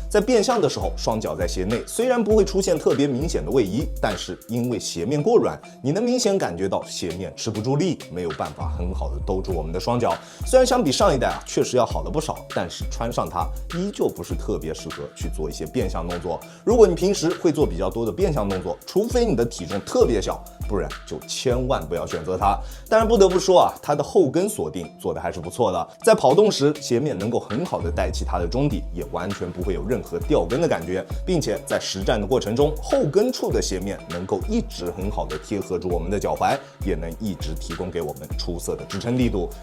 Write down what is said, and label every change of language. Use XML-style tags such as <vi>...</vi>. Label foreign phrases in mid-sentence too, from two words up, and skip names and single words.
<zh>在變向的時候，雙腳在鞋內雖然不會出現特別明顯的位移，但是因為鞋面過軟，你能明顯感覺到鞋面吃不住力，沒有辦法很好的兜住我們的雙腳。雖然相比上一代確實要好了不少，但是穿上它依舊不是特別適合去做一些變向動作。如果你平時會做比較多的變向動作，除非你的體重特別小，不然就千萬不要選擇它。当然不得不說它的後跟鎖定做的還是不錯的，在跑動時鞋面能夠很好的帶起它的中底，也完全不會有任何掉跟的感覺，並且在實戰的過程中，後跟處的鞋面能夠一直很好的貼合住我們的腳踝，也能一直提供給我們出色的支撐力度。</zh>